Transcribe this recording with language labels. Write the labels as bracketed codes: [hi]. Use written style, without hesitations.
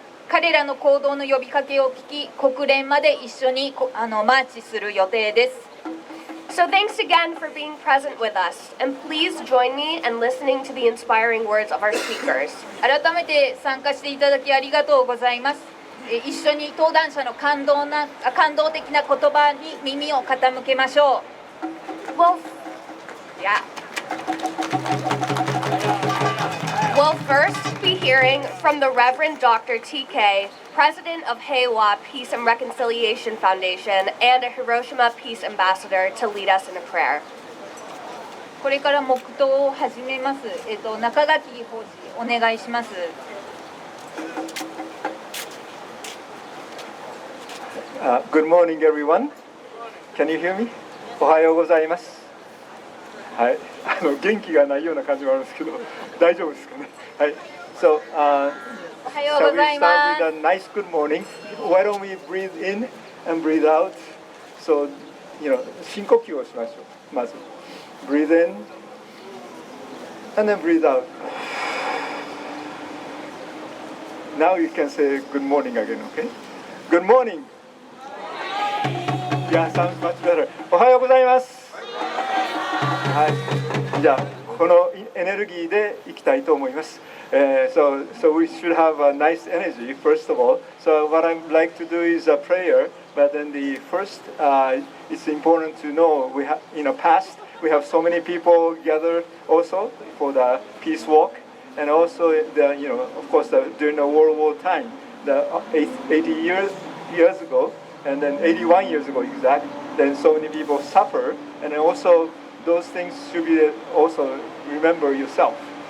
[ja] 彼らの行動の呼びかけを聞き、国連まで一緒にマーチする予定です。 [en] So thanks again for being present with us, and please join me in listening to the inspiring words of our speakers. [ja] 改めて参加していただきありがとうございます。一緒に登壇者の感動的な言葉に耳を傾けましょう。 [en] We'll first be hearing from the Reverend Dr. TK, President of Heiwa Peace and Reconciliation Foundation and a Hiroshima Peace Ambassador, to lead us in a prayer. [ja] これから黙祷を始めます。中垣法師、お願いします。 [en] Good morning, everyone. Can you hear me? [ja] おはようございます。はい、元気がないような感じもあるんですけど、大丈夫ですかね。はい。So, おはよう [en] Shall we [ja] ざいま [en] start [ja] す [en] with a nice good morning? Why don't we breathe in and breathe out? [ja] So, 深呼吸をしましょう。まず。 [en] Breathe in and then breathe out. Now you can say good morning again, okay? Good morning. Yeah, sounds much better. [ja] おはようございます。はい。じゃあ、このエネルギーでいきたいと思います。 [en] So we should have a nice energy, first of all. So what I'd like to do is a prayer, but then the first, it's important to know we have, past, we have so many people gathered also for the peace walk, and also of course, during the World War time, the 80 years ago, and then 81 years ago exactly, then so many people suffer, and then also those things should be also remember yourself.